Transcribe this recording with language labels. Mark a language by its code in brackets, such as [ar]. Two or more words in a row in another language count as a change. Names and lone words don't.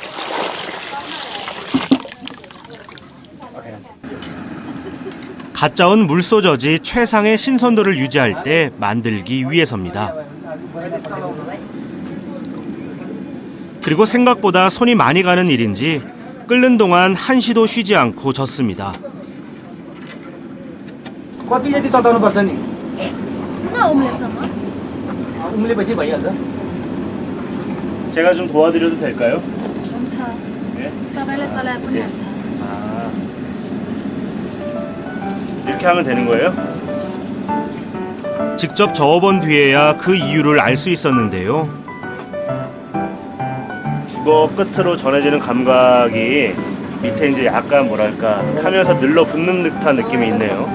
[ko] 갓 저은 물소젖이 최상의 신선도를 유지할 때 만들기 위해서입니다. 그리고 생각보다 손이 많이 가는 일인지 끓는 동안 한시도 쉬지 않고 젓습니다. [ne] कति जति तताउनु पर्छ नि उम्लेसम्म उम्लेपछि भइहाल्छ [ko] 제가 좀 도와드려도 될까요? [ne] हुन्छ [ko] 네. [ne] तपाईँले चलाए पनि हुन्छ [ko] 아, 이렇게 하면 되는 거예요? 직접 저어본 뒤에야 그 이유를 알 수 있었는데요. 주거 끝으로 전해지는 감각이 밑에 이제 약간 뭐랄까 타면서 늘러붙는 듯한 느낌이 있네요.